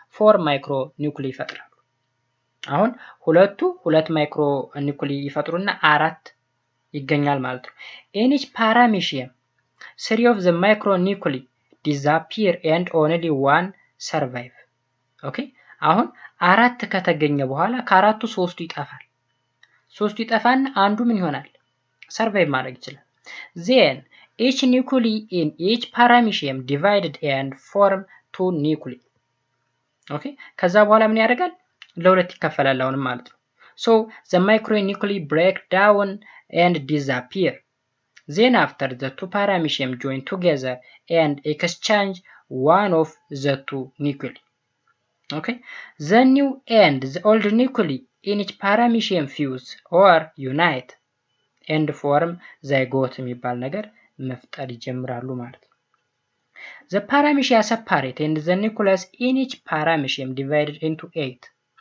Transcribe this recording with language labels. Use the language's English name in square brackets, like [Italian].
[Amharic] 4 micronuclei ይፈጥራሉ። አሁን ሁለት micronuclei ይፈጥሩና አራት ይገኛል ማለት ነው። [English] in each paramecium 3 of the micronuclei disappear and only one survive። [Amharic] ኦኬ አሁን አራት ከተገኘ በኋላ ከአራቱ ሶስቱ ይጠፋል። ሶስቱ ይጠፋና አንዱ ምን ይሆናል? ሰርቫይቭ ማድረግ ይችላል። [English] then each nuclei in each paramecium divided and form two nuclei። [Amharic] ኦኬ ከዛ በኋላ ምን ያደርጋል? ለሁለት ይከፈላል አሁንም ማለት ነው። [English] so the micronuclei break down and disappear. then after the two paramecium join together and exchange one of the two nuclei. okay the new and the old nuclei in each paramecium fuse or unite and form zygote [Amharic] የሚባል ነገር መፍጠር ይጀምራሉ ማለት ነው። [English] the paramecium separate and the nucleus in each paramecium divided into 8